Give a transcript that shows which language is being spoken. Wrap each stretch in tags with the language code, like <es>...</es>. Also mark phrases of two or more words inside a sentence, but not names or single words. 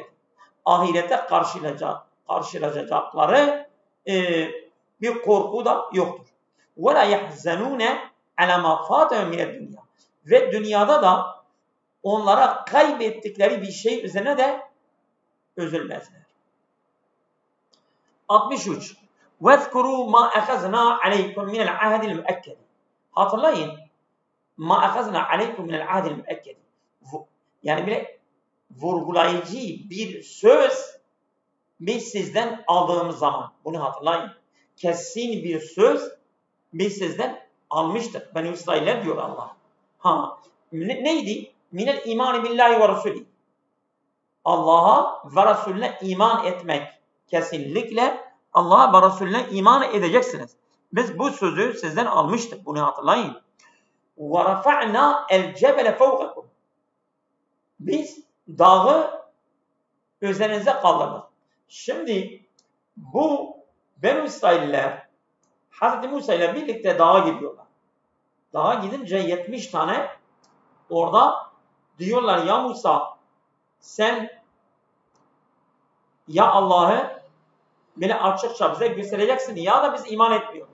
<tr>Ahirete karşılaşacakları bir korku da yoktur.</tr> <ar>وَلَا يَحْزَنُونَ عَلَى مَا فَاتَهُمْ مِنَ الدُّنْيَا.</ar> <tr>Ve dünyada da onlara kaybettikleri bir şey üzerine de üzülmezler. 63.</tr> <ar>وَذْكُرُوا مَا أَخَذْنَا عَلَيْكُمْ مِنَ الْعَهْدِ الْمُؤَكَّدِ.</ar> <tr>Hatırlayın.</tr> <ar>مَا أَخَذْنَا عَلَيْكُمْ مِنَ الْعَهْدِ الْمُؤَكَّدِ.</ar> <tr>Yani bile vurgulayıcı bir söz biz sizden aldığımız zaman. Bunu hatırlayın. Kesin bir söz biz sizden almıştık. Beni İsrailler diyor Allah. Neydi?</tr> <ar>مِنَ الْإِيمَانِ بِاللَّهِ وَرَسُولِهِ.</ar> <tr>Allah'a ve Resulüne iman etmek. Kesinlikle Allah'a ve Resulüne iman edeceksiniz. Biz bu sözü sizden almıştık. Bunu hatırlayın.</tr> <ar>وَرَفَعْنَا الْجَبَلَ فَوْقَكُمْ.</ar> <tr>Biz dağı üzerinize kaldırdık. Şimdi bu Beni İsrailler Hz. Musa ile birlikte dağa gidiyorlar. Dağa gidince 70 tane orada diyorlar ya Musa sen ya Allah'ı beni açıkça bize göstereceksin ya da biz iman etmiyoruz.</tr>